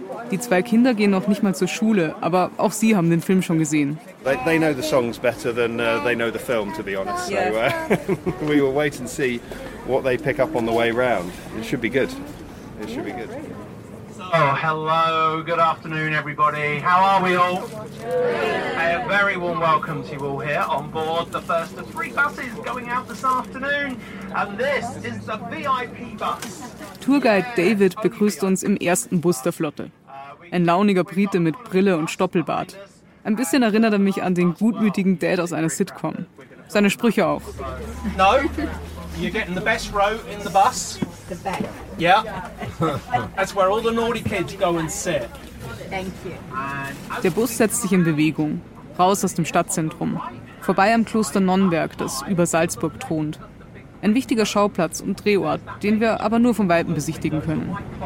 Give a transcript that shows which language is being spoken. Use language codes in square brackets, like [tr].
[de] Die 2 Kinder gehen noch nicht mal zur Schule, aber auch sie haben den Film schon gesehen. [en] They know the songs better than they know the film, to be honest. So we will wait and see what they pick up on the way round. It should be good. It should be good. Oh, hello, good afternoon, everybody. How are we all? A very warm welcome to you all here on board the first of 3 buses going out this afternoon. And this is the VIP bus. [de] Tourguide David begrüßt uns im ersten Bus der Flotte. Ein launiger Brite mit Brille und Stoppelbart. Ein bisschen erinnert er mich an den gutmütigen Dad aus einer Sitcom. Seine Sprüche auch. [en] No, you're getting the best row in the bus. The back. Yeah, that's where all the naughty kids go and sit. Thank you. [de] Der Bus setzt sich in Bewegung, raus aus dem Stadtzentrum, vorbei am Kloster Nonnberg, das über Salzburg thront. Ein wichtiger Schauplatz und Drehort, den wir aber nur von Weitem besichtigen können.